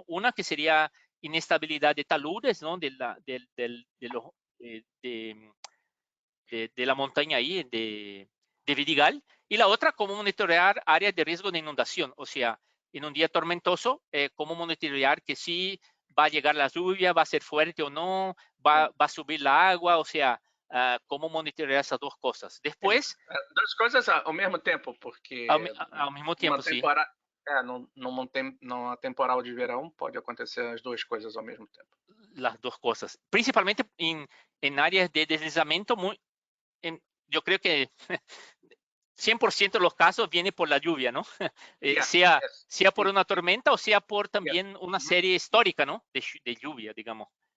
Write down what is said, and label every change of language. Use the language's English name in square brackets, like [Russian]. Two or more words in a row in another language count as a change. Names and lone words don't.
[Spanish] Una que sería inestabilidad de taludes, ¿no? De la montaña ahí, de Vidigal, y la otra, cómo monitorear áreas de riesgo de inundación, o sea, en un día tormentoso, cómo monitorear que sí va a llegar la lluvia, va a ser fuerte o no, va a subir la agua, o sea, cómo monitorear esas dos cosas. Después, [Portuguese] Duas coisas ao mesmo tempo, [Spanish] porque al mismo [Portuguese] numa [Spanish] tiempo, sí, [Portuguese] temporada, numa temporal de verão pode acontecer as duas coisas ao mesmo tempo. [Spanish] las dos cosas, principalmente en áreas de deslizamiento, yo creo que 100% de los casos viene por la lluvia, ¿no? Sea por una tormenta o sea por también una serie histórica, ¿no? De lluvia, digamos.